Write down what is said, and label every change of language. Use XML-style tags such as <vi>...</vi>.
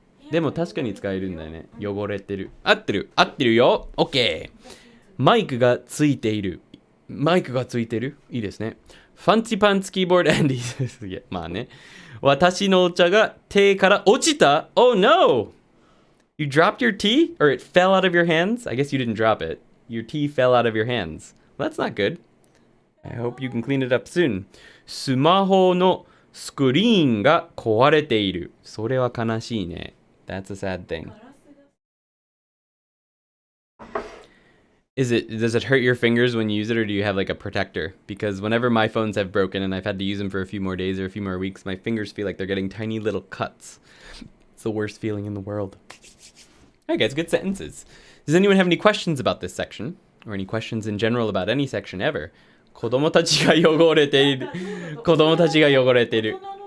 <ja>でも確かに使えるんだよね。汚れてる。合ってる。合ってるよ。OK。 マイクがついている。マイクがついてる。いいですね。ファンチパンツキーボードアンディすげえ。まあね。私のお茶が手から落ちた。</ja> <en>Oh no! You dropped your tea? Or it fell out of your hands? I guess you didn't drop it. Your tea fell out of your hands. Well, that's not good. I hope you can clean it up soon.</en> <ja>スマホのスクリーンが壊れている。それは悲しいね。 That's a sad thing.</ja> <en>Does it hurt your fingers when you use it, or do you have like a protector? Because whenever my phones have broken and I've had to use them for a few more days or a few more weeks, my fingers feel like they're getting tiny little cuts. It's the worst feeling in the world. Alright guys, good sentences. Does anyone have any questions about this section? Or any questions in general about any section ever?</en> <ja>子供たちが汚れている。子供たちが汚れている。</ja>